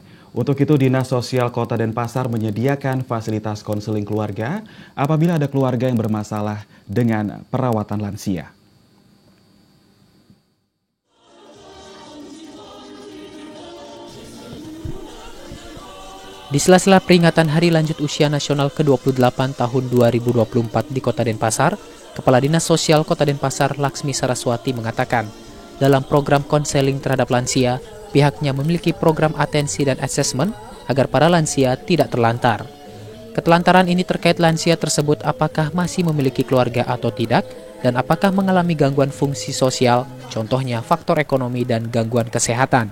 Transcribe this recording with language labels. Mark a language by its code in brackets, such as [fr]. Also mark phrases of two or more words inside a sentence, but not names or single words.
[id] Untuk itu, Dinas Sosial Kota Denpasar menyediakan fasilitas konseling keluarga apabila ada keluarga yang bermasalah dengan perawatan lansia. Di sela-sela peringatan Hari Lanjut Usia Nasional ke-28 tahun 2024 di Kota Denpasar, Kepala Dinas Sosial Kota Denpasar Laksmi Saraswati mengatakan, dalam program konseling terhadap lansia, pihaknya memiliki program atensi dan asesmen agar para lansia tidak terlantar. Ketelantaran ini terkait lansia tersebut apakah masih memiliki keluarga atau tidak, dan apakah mengalami gangguan fungsi sosial, contohnya faktor ekonomi dan gangguan kesehatan.